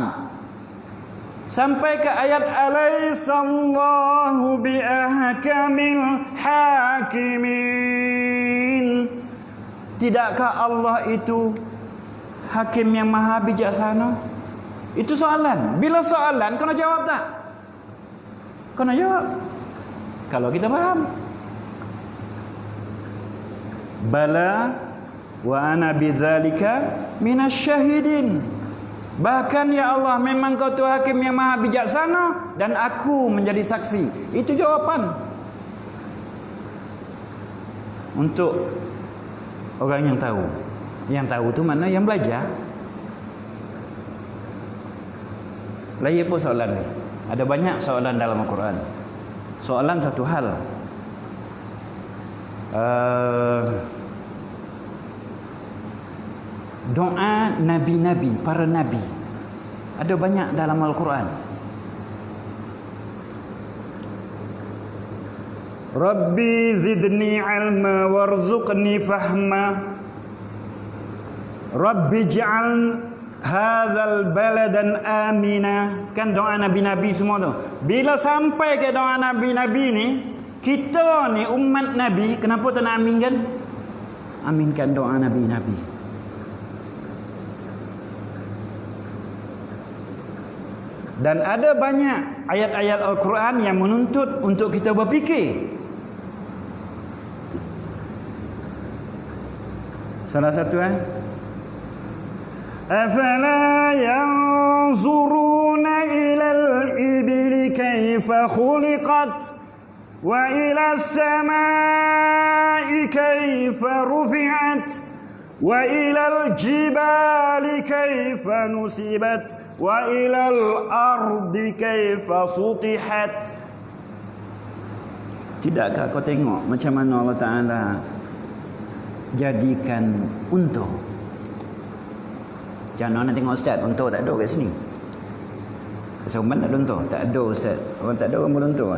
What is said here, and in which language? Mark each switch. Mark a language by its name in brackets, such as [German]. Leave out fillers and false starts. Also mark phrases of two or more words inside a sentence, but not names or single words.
[Malay] Sampai ke ayat [Arabic] أليس الله بأحكم الحاكمين. [Malay] Tidakkah Allah itu hakim yang maha bijaksana? Itu soalan. Bila soalan kena jawab tak? Kena jawab. Kalau kita faham. [Arabic] بلى وأنا بذلك من الشاهدين. [Malay] Bahkan [Arabic] يا الله, [Malay] memang kau tu hakim yang maha bijaksana dan aku menjadi saksi. Itu jawapan. Untuk orang yang tahu. Yang tahu tu mana? Yang belajar. Lagi apa soalan ni? Ada banyak soalan dalam Al-Quran. Soalan satu hal. Doa nabi-nabi, para nabi, ada banyak dalam Al-Quran. [Arabic] رب زدني علما وارزقني فهما. رب اجعل هذا بلدا آمنا. [Malay] Kan doa nabi-nabi semua tu. Bila sampai ke doa nabi-nabi ni, kita ni umat nabi, kenapa tak nak aminkan? Aminkan doa nabi-nabi. Dan ada banyak ayat-ayat Al-Quran yang menuntut untuk kita berfikir. Salah satu [Arabic] أفلا ينظرون إلى الإبل كيف خلقت وإلى السماء كيف رفعت وإلى الجبال كيف نصبت وإلى الأرض كيف سطحت. [Malay] Tidakkah kau tengok macam mana Allah Ta'ala jadikan unta? Jangan nak tengok ustaz, unta tak ada kat sini. Kesoman tak ada unta? Tak ada ustaz. Orang tak ada orang berunta kan?